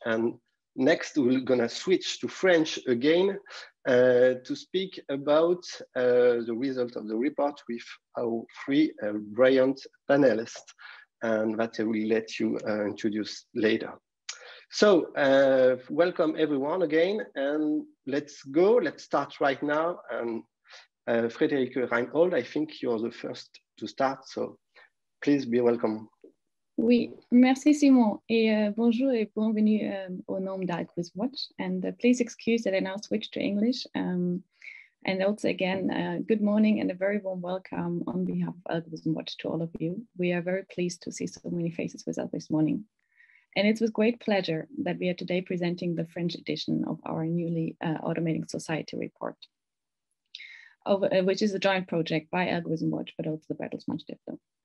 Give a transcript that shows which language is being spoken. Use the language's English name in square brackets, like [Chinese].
[English] And next, we're gonna switch to French again to speak about the result of the report with our three brilliant panelists, and that I will let you introduce later. So welcome everyone again, and let's go. Let's start right now. And Frédéric Reinhold, I think you're the first to start, so please be welcome. [French] Oui, merci Simon, et bonjour et bienvenue au nom d'Algorithm Watch. [English] And please excuse that I now switch to English. And also again, good morning and a very warm welcome on behalf of Algorithm Watch to all of you. We are very pleased to see so many faces with us this morning. And it's with great pleasure that we are today presenting the French edition of our newly Automating Society report, which is a joint project by Algorithm Watch, but also the Bertelsmann Stiftung.